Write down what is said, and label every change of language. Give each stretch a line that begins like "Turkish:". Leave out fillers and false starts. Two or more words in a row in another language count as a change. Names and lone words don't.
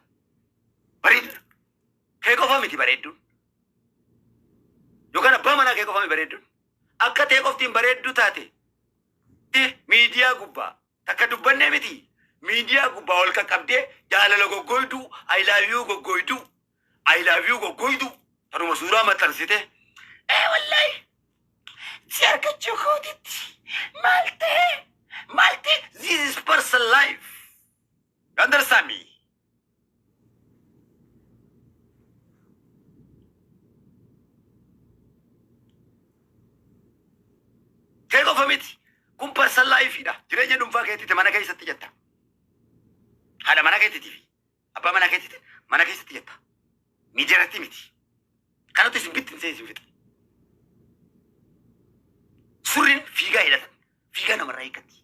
Oromo: Bareedina. Kee qofaa miti bareedduun. Yookaan abbaa manaa kee qofaa miti bareedduun. Akka ta'e qoftiin bareedduu taate. Miidiyaa gubbaa takka dubbannee miti. Miidiyaa gubbaa ol qaqqabdee jaalala goggoyduu,
English: I love you goggoyduu, I love you goggoyduu.
Oromo: Tanuma suuraa maxxansite. Wallaahi. Si argachuu kootitti. Maal ta'e?
English: This is personal life. You understand me?
Oromo: Kee qofa miti. Kun
English: personal life-
Oromo: dha. Jireenya dhuunfaa keetitti mana keessatti jetta. Haadha mana keetitti fi abbaa mana keetitti mana keessatti jetta. Miidiyaatti miti. Kanatu isin bittin isin fixa. Surriin fiigaa hidhatan. Fiigaa namarraa eeggatti.